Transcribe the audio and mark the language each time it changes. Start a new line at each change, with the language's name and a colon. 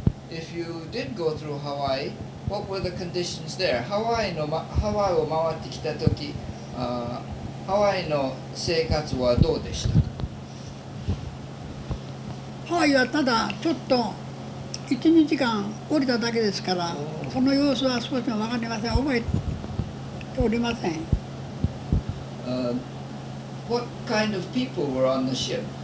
English: If you did go through Hawaii, what were the conditions there?
Japanese: ハワイを回ってきた時、ハワイの生活はどうでしたか？ハワイはただちょっと1、2時間降りただけですから、その様子は少しも分かりません。覚えておりません。
English: What kind of people were on the ship?